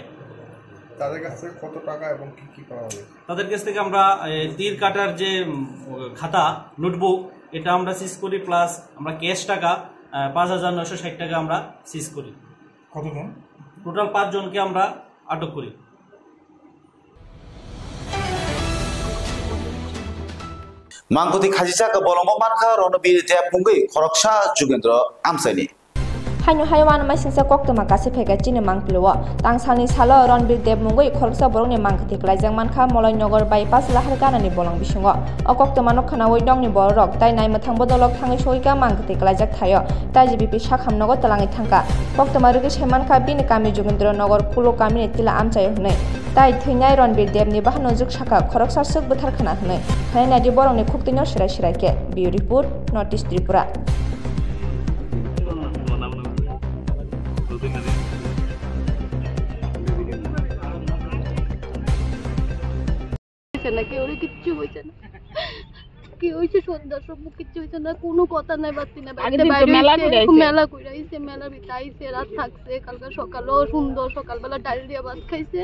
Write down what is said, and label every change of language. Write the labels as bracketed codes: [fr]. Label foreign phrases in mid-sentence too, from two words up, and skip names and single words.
[bn] তাদের কাছ থেকে কত টাকা এবং কি কি পাওয়া হবে? তাদের কাছ থেকে আমরা তীর কাটার যে খাতা নোটবুক এটা আমরা সিজ করি, প্লাস আমরা ক্যাশ টাকা 5,960 টাকা আমরা সিজ করি। কতজন? টোটাল 5 জনকে আমরা আটক করি। [trp] Mangkuti khajisa ke bolong marka Ronobir Dev Mungui Khoroksa Jugendra Amsani. Hainu haiwan mai singsa kokto makasi phega chini mangpluwa tangsalni salo Ronbir Dev Mungui khoroksa borongni mangkhati klaijang mankha Moloi Nogor bypass laharganani bolong bisingo o kokto manok khana oi dongni borok tai nai mathang bodolok thangai soika mangkhati klaijak thayo tai GBP Shakhamnogo talangi thangka kokto marugi semanka bini kami Jugendra Nogor pulo kami tila amchai hunai tai theinai Ronbir Dev ni bahano juk shaka khoroksa suk buthar khana hunai hai nadi borongni khuktinor shirai shirai ke [en] Bureau Report [trp] Notice Tripura. [bn] কোনো কথা নাই, বাড়তি না মেলা কইরাইছে, মেলা বিতাইছে, রাত থাকছে, কালকে সকালেও সুন্দর সকালবেলা ডাল দিয়া ভাত খাইছে।